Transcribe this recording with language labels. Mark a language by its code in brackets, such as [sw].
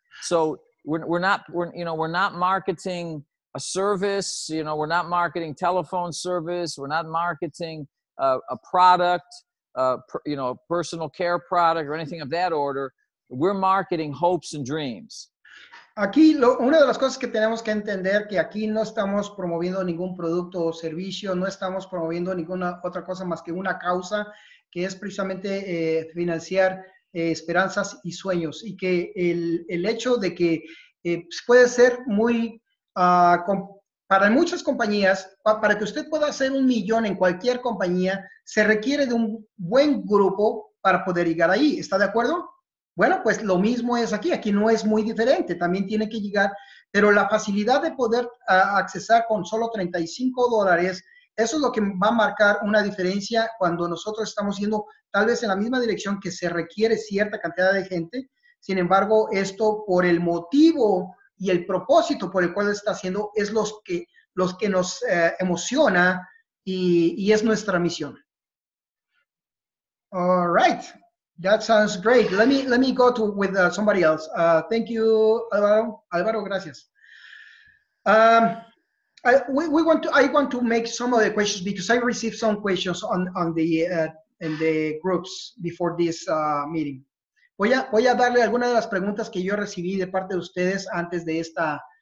[en] So we're not marketing a service. You know, we're not marketing telephone service. We're not marketing a product, a personal care product or anything of that order. We're marketing hopes and dreams. [es] Aquí, una de las cosas que tenemos que entender que aquí no estamos promoviendo ningún producto o servicio, no estamos promoviendo ninguna otra cosa más que una causa que es precisamente financiar esperanzas y sueños. Y que el hecho de que puede ser muy, para muchas compañías, para que usted pueda hacer 1 millón en cualquier compañía, se requiere de un buen grupo para poder llegar ahí. ¿Está de acuerdo? Bueno, pues lo mismo es aquí. Aquí no es muy diferente. También tiene que llegar, pero la facilidad de poder accesar con solo $35, eso es lo que va a marcar una diferencia cuando nosotros estamos yendo tal vez en la misma dirección que se requiere cierta cantidad de gente. Sin embargo, esto por el motivo y el propósito por el cual está haciendo es los que nos emociona y es nuestra misión. [en] All right. That sounds great. Let me go with somebody else. Thank you, Alvaro. Alvaro, gracias. I want to make some of the questions because I received some questions on the in the groups before this meeting. [es] Voy a darle algunas de las preguntas que yo recibí de parte de ustedes antes de esta.